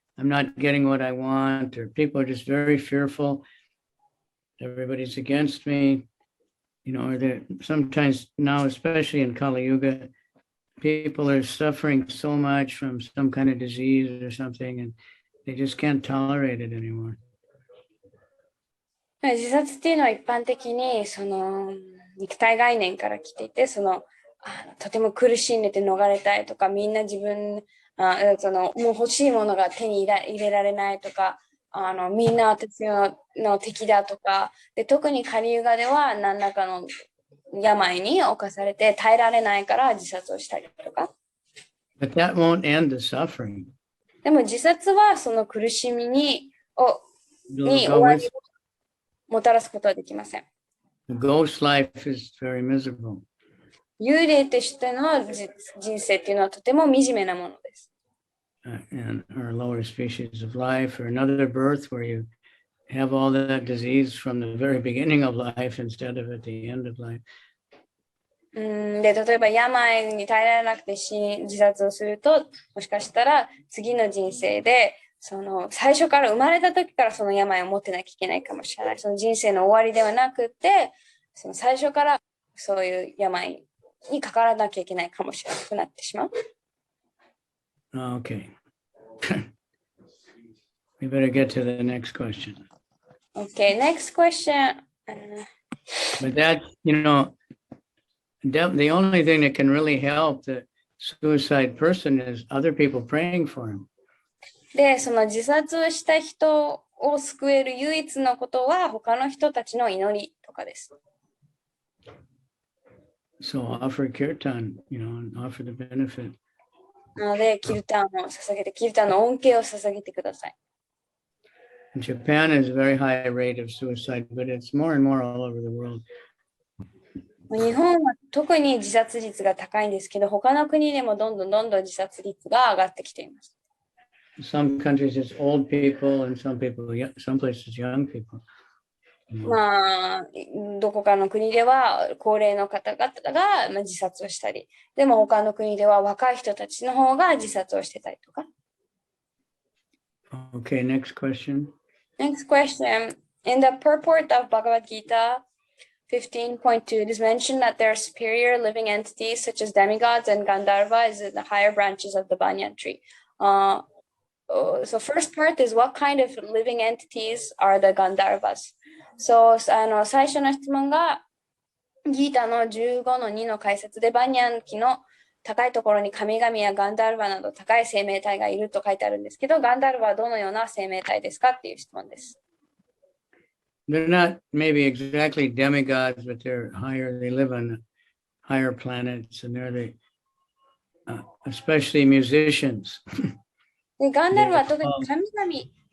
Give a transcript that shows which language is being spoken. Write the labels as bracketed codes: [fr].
[en] I'm not getting what I want, or people are just very fearful. Everybody's against me. You know, or sometimes now, especially in Kali Yuga, people are suffering so much from some kind of disease or something, and they just can't tolerate it anymore. [ja] 自殺っていうのは一般的にその肉体概念から来ていて、とても苦しんでて逃れたいとか、みんな自分もう欲しいものが手に入れられないとか、みんな私の敵だとかで、特にカリユガでは何らかの病に侵されて耐えられないから自殺をしたりとか。 [en] But that won't end the suffering. [ja] でも自殺はその苦しみに終 [en] Go [ja] わ [en] with [ja] りをもたらすことはできません。 [en] the ghost life is very miserable. [ja] 幽霊としての人生っていうのはとても惨めなものです。 [en] And or lower species of life, or another birth where you have all that disease from the very beginning of life instead of at the end of life. [ja] で、例えば病に耐えられなくて自殺をすると、もしかしたら次の人生で最初から生まれた時からその病を持ってなきゃいけないかもしれない。その人生の終わりではなくて、最初からそういう病にかからなきゃいけないかもしれなくなってしまう。 [en] Okay. We better get to the next question. Okay, next question. But that, the only thing that can really help the suicide person is other people praying for him. [ja] で、その自殺した人を救える唯一のことは他の人たちの祈りとかです。 [en] So offer kirtan, and offer the benefit. [ja] なので、キルタンを捧げて、キルタンの恩恵を捧げてください。 [en] Japan has a very high rate of suicide, but it's more and more all over the world. [ja] 日本は特に自殺率が高いんですけど、他の国でもどんどん自殺率が上がってきています。 [en] Some countries it's old people and some places young people. [ja] まあ、どこかの国では高齢の方々が自殺をしたり、でも他の国では若い人たちの方が自殺をしてたりとか。 [en] Okay, next question. Next question. In the purport of Bhagavad Gita 15.2, it is mentioned that there are superior living entities such as demigods and Gandharvas in the higher branches of the banyan tree. So first part is what kind of living entities are the Gandharvas? [ja] So 最初の質問がギータの15の2の解説でバニャン木の高いところに神々やガンダルヴァなど高い生命体がいると書いてあるんですけど、ガンダルヴァはどのような生命体ですかっていう質問です。 [en] They're not maybe exactly demigods, but they're higher. They live on higher planets, and especially musicians. [ja] でガンダルヴァは特に神々。